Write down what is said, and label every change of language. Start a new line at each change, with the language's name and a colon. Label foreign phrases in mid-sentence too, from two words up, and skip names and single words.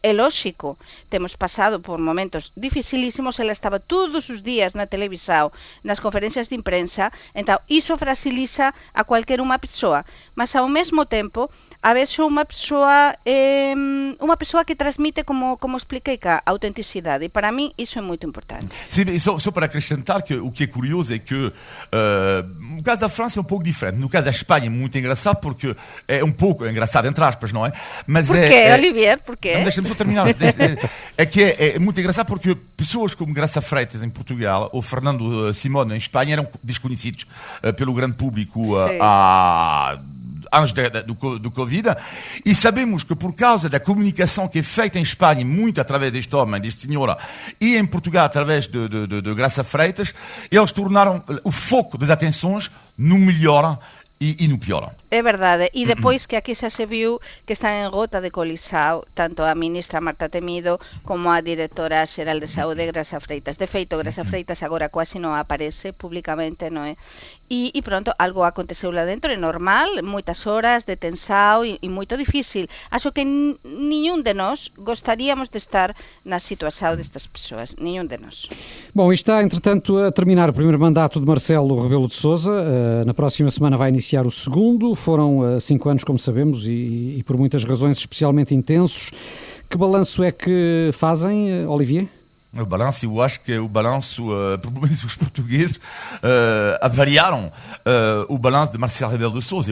Galician: É lógico, temos pasado por momentos dificilísimos, ela estaba todos os días na televisão, nas conferencias de imprensa, então iso fragiliza a cualquier unha persoa, mas ao mesmo tempo a veces unha persoa que transmite, como expliquei,
Portuguese: a autenticidade, e para mim isso é muito importante. Sim, só para acrescentar que o que é curioso é que no caso da França é um pouco diferente, no caso da Espanha é muito engraçado, porque é um pouco engraçado, entre aspas, não é? Mas porquê, Olivier? Porquê? Deixa-me só terminar. É muito engraçado porque pessoas como Graça Freitas em Portugal ou Fernando Simón em Espanha eram desconhecidos pelo grande público há antes do Covid, e sabemos que por causa da comunicação que é feita em Espanha, muito através deste homem, deste senhor, e em Portugal através de Graça Freitas, eles tornaram o foco das atenções no melhor e no pior.
Galician: É verdade, e depois que aquí xa se viu que están en gota de colisao tanto a ministra Marta Temido como a directora xeral de Saúde, Graça Freitas. De feito, Graça Freitas agora quase non aparece públicamente, non é? E pronto, algo aconteceu lá dentro, é normal, moitas horas de tensao e moito difícil. Acho que niñún de nós gostaríamos de estar na situación destas persoas, niñún de nós.
Portuguese: Bom, está, entretanto, a terminar o primeiro mandato de Marcelo Rebelo de Sousa. Na próxima semana vai iniciar o segundo. Foram 5 anos, como sabemos, e por muitas razões especialmente intensos. Que balanço é que fazem, Olivier? O balanço, eu acho que o balanço, pelo menos os portugueses, avaliaram o balanço de Marcelo Rebelo de Sousa.